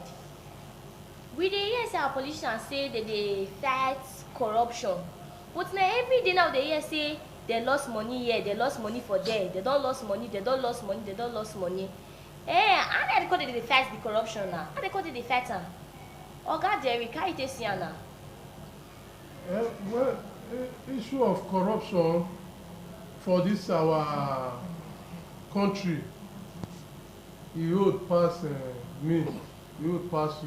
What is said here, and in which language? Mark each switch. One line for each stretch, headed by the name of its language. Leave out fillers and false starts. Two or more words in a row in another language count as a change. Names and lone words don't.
Nigerian Pidgin: We dey hear say our politicians say that they fight corruption, but now every day now they hear say they lost money here, they lost money for there, they don't lost money, they don't lost money, they don't lost money. How they call it the fight the corruption now? How they call it the fight am? Oga Derrick, how you take see am now? Well, issue of corruption for this our country, e hold pass me, e hold pass you.